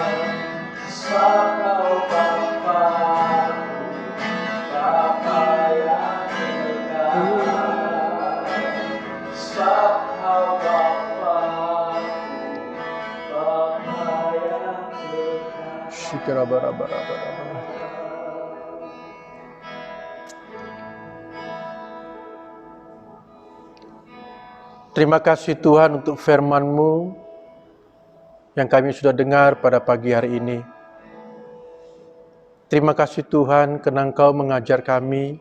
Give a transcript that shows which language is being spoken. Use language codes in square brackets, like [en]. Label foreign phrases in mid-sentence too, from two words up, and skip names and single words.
[id] Sebab Kau Bapa yang kekal. Sebab Kau Bapa yang kekal. Shikara-bara-bara-bara-bara. Terima kasih Tuhan untuk firman-Mu yang kami sudah dengar pada pagi hari ini. Terima kasih Tuhan karena Engkau mengajar kami.